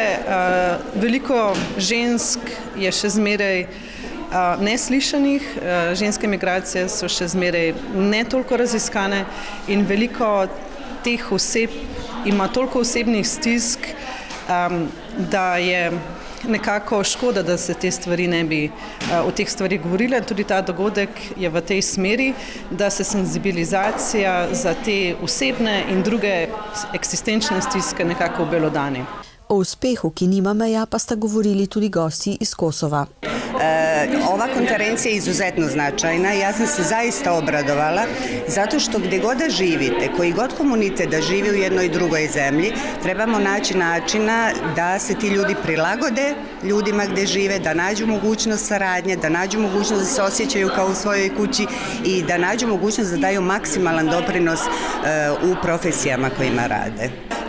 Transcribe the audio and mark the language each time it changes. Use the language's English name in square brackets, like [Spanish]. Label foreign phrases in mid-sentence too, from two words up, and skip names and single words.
[Slovenian] Veliko žensk je še zmeraj neslišanih, ženske migracije so še zmeraj ne toliko raziskane in veliko teh oseb ima toliko osebnih stisk, da je nekako škoda, da se te stvari ne bi o teh stvarih govorile. Tudi ta dogodek je v tej smeri, da se senzibilizacija za te osebne in druge eksistenčne stiske nekako obelodani. O uspehu, ki nima meja, pa sta govorili tudi gosti iz Kosova. [Bosnian] Ova konferencija je izuzetno značajna. Ja sam se zaista obradovala zato što gdje god da živite, koji god komunitet da živi u jednoj i drugoj zemlji, trebamo naći načina da se ti ljudi prilagode ljudima gdje žive, da nađu mogućnost saradnje, da nađu mogućnost da se osjećaju kao u svojoj kući i da nađu mogućnost da daju maksimalan doprinos u profesijama kojima rade.